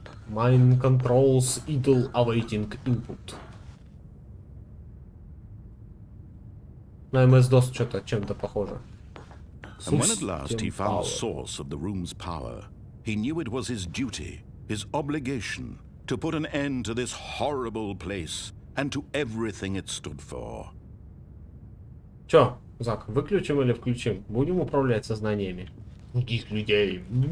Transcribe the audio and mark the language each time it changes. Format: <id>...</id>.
<en>Mine controls idle awaiting input.</en> <ru>На MS-DOS что-то чем-то похоже.</ru> <en>And when at last he found power. the source of the room's power, he knew it was his duty, his obligation, to put an end to this horrible place and to everything it stood for.</en> <ru>Чё, Зак, выключим или включим? Будем управлять сознаниями других людей.</ru>